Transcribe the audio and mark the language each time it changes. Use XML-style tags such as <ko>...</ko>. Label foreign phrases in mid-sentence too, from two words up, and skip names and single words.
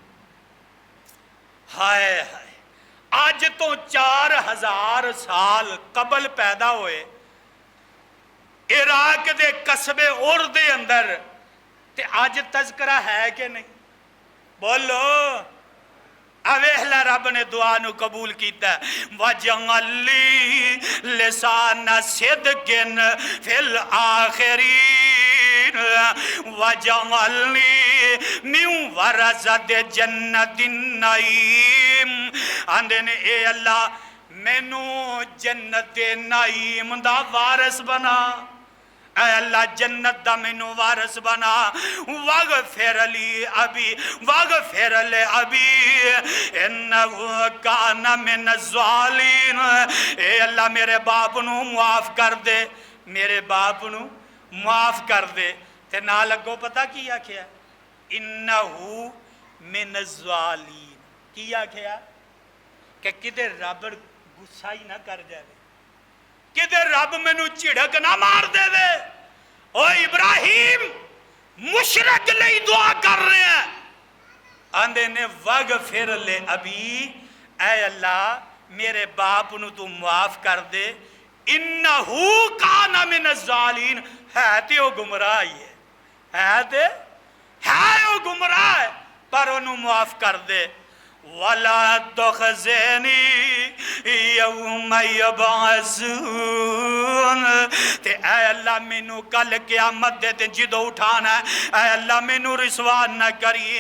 <pa>ਹਾਏ ਹਾਏ, ਅੱਜ ਤੋ 4000 ਸਾਲ ਕਬਲ ਪੈਦਾ ਹੋਏ ਇਰਾਕ ਦੇ ਕਸਬੇ ਉਰ ਦੇ ਅੰਦਰ ਤੇ ਅੱਜ ਤਜ਼ਕਿਰਾ ਹੈ ਕਿ ਨਹੀਂ? बोलो। ਅਵੇਹਲਾ ਰੱਬ ਨੇ ਦੁਆ ਨੂੰ ਕਬੂਲ ਕੀਤਾ।</pa> <ar>وجعل لي لسان صدق في الآخرين. واجعلني من ورثة جنة النعيم.</ar> <pa>ਆਂਦੇ ਨੇ ਏ ਅੱਲਾਹ ਮੈਨੂੰ ਜੰਨਤ ਨਈਮ ਦਾ ਵਾਰਿਸ ਬਣਾ। ਐ ਅੱਲਾਹ ਜੰਨਤ ਦਾ ਮੈਨੂੰ ਵਾਰਿਸ ਬਣਾ।</pa> <ar>واغفر لي أبي واغفر لأبي إنه كان من الضالين.</ar> <pa>ਏ ਅੱਲਾਹ ਮੇਰੇ ਬਾਪ ਨੂੰ ਮਾਫ਼ ਕਰ ਦੇ, ਮੇਰੇ ਬਾਪ ਨੂੰ ਮਾਫ਼ ਕਰ ਦੇ। ਤੇ ਨਾ ਲੱਗੋ ਪਤਾ ਕੀ ਆਖਿਆ?</pa> <ar>إنه من الضالين.</ar> <pa>ਕੀ ਆਖਿਆ? ਕਿ ਕਿਤੇ ਰੱਬ ਗੁੱਸਾ ਹੀ ਨਾ ਕਰ ਜਾਏ, ਕਿਤੇ ਰੱਬ ਮੈਨੂੰ ਝਿੜਕ ਨਾ ਮਾਰ ਦੇ। ਓ ਇਬਰਾਹਿਮ ਮੁਸ਼ਰਕ ਲਈ ਦੁਆ ਕਰ ਰਹੇ ਹੈਂ। ਆਂਦੇ ਨੇ</pa> <ar>واغفر لأبي,</ar> <pa>ਐ ਅੱਲਾਹ ਮੇਰੇ ਬਾਪ ਨੂੰ ਤੂੰ ਮਾਫ਼ ਕਰ ਦੇ।</pa> <ar>إنه كان من الضالين.</ar> <pa>ਹੈ ਤੇ ਓ ਗੁਮਰਾਹ ਹੀ ਹੈ ਤੇ ਹੈ ਓ ਗੁਮਰਾਹ ਹੈ, ਪਰ ਓਹਨੂੰ ਮਾਫ਼ ਕਰ ਦੇ।</pa> <ar>ولا تخزني يوم يبعثون.</ar> <pa>ਤੇ ਐ ਅੱਲਾਹ ਮੈਨੂੰ ਕੱਲ੍ਹ ਕ਼ਯਾਮਤ ਦੇ ਦਿਨ ਜਦੋਂ ਉਠਾਣਾ ਹੈ, ਐ ਅੱਲਾਹ ਮੈਨੂੰ ਰੁਸਵਾ ਨ ਕਰੀਏ।</pa>